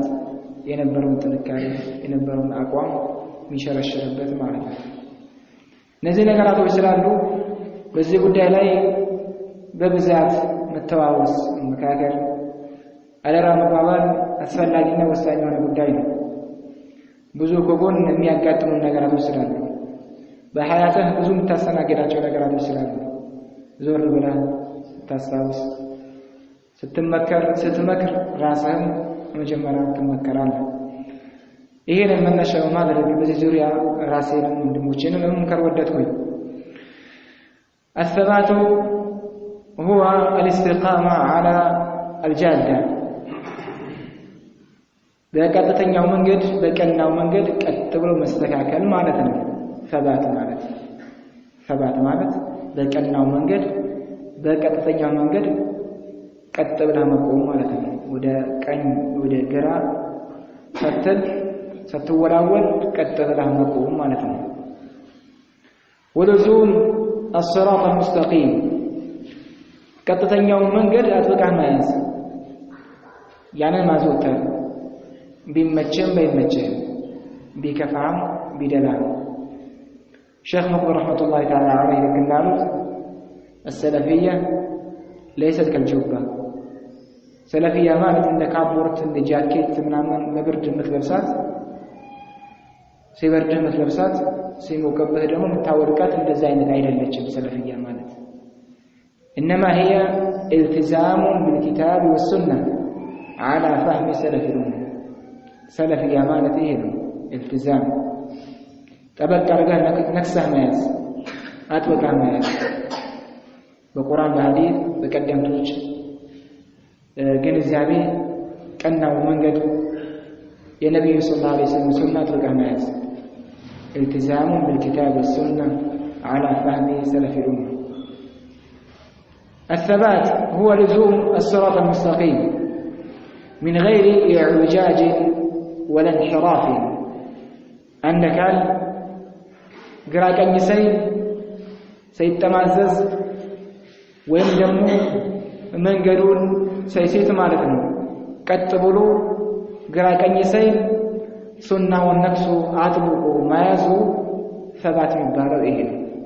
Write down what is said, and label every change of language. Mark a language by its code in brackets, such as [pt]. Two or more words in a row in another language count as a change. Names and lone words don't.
[am] የነበረውን ጥንካሬ የነበረውን አቋም የሚሸረሽርበት ማለት ነው። እነዚህ ነገራቶች ስላሉ በዚህ ጉዳይ ላይ በብዛት መተዋወስ መካከል አደራ መባባል አስፈላጊና ወሳኝ የሆነ ጉዳይ ነው። ብዙ ከጎን የሚያጋጥሙ ነገራቶች ስላሉ በሐያትህ ብዙ የምታስተናግዳቸው ነገራቶች ስላሉ ዞር ብለህ ታስታውስ። ስትመክር ራስህም መጀመሪያ ትመከራለህ። ይሄን መነሻ በማድረግ በዚህ ዙሪያ ራሴንም ወንድሞቼንም መምከር ወደድኩኝ። [ar] الثبات هو الاستقامة على الجادة [am] በቀጥተኛው መንገድ በቀናው መንገድ ቀጥ ብሎ መስተካከል ማለት ነው። ثبات ማለት በቀናው መንገድ በቀጥተኛው መንገድ ቀጥ ብለህ መቆም ማለት ነው። ወደ ቀኝ ወደ ግራ ስትወላወል ቀጥ ብለህ መቆም ማለት ነው። [ar] ولزوم الصراط المستقيم [am] ቀጥተኛው መንገድ አጥብቀህ መያዝ ያንን ማዘውተር ቢመችም ባይመችም ቢከፋም ቢደላም ሼክ መቅቡል [ar] رحمة الله تعالى عليه [am] እንዳሉት [ar] السلفية ليست كالجبة [am] سلفية ማለት እንደ ካፖርት እንደ ጃኬት ምናምን ለብርድ የምትለብሳት ሲበርድህ የምትለብሳት ሲሞቅብህ ደግሞ የምታወልቃት እንደዛ አይነት አይደለችም ሰለፊያ ማለት [ar] إنما هي التزام بالكتاب والسنة على فهم سلف الأمة سلفية [am] ማለት ይሄ ነው التزام ጠበቅ አድርገህ ነክሰህ መያዝ አጥብቀህ መያዝ በቁርአን በሐዲስ በቀደምቶች ግንዛቤ ቀናው መንገድ የነብዩ [ar] صلى الله عليه وسلم [am] ሱና አጥብቀህ መያዝ [ar] التزام بالكتاب والسنة على فهم سلف الأمة. الثبات هو لزوم الصراط المستقيم من غير اعوجاج ولا انحراف عندك [am] ግራ ቀኝ ሳይተማዘዝ ወይም ደግሞ መንገዱን ሳይስት ማለት ነው። ቀጥ ብሎ ግራ ቀኝ ሱናውን ነክሶ አጥብቆ መያዙ ثبات የሚባለው ይሄ ነው።